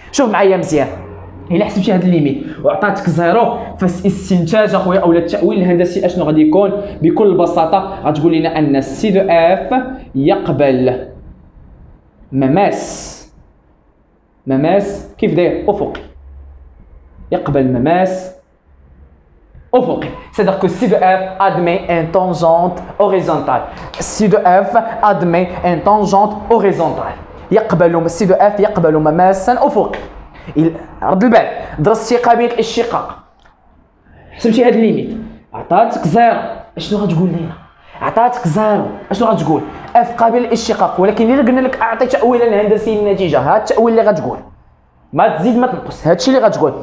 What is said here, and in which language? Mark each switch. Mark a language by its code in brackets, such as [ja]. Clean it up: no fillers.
[ar] شوف معايا مزيان، الا حسبتي هاد الليميت وعطاتك زيرو، فالاستنتاج اخويا اولا التاويل الهندسي اشنو غادي يكون؟ بكل بساطه غتقول لنا ان سي دو اف يقبل مماس كيف داير؟ افقي. يقبل مماس افقي، [fr] c'est-à-dire que si de f admet une tangente horizontale. si de f admet une tangente horizontale يقبل si de f [ar] يقبل مماسا افقي. رد البال، درستي قابليه الاشتقاق، حسبتي هاد الليميت، عطاتك زيرو، اشنو غتقول لنا؟ عطاتك زيرو، اشنو غتقول؟ اف قابل للاشتقاق. ولكن الا قلنا لك اعطي تاويلا هندسي للنتيجه، هاد التاويل اللي غتقول، ما تزيد ما تنقص، هادشي اللي غتقول.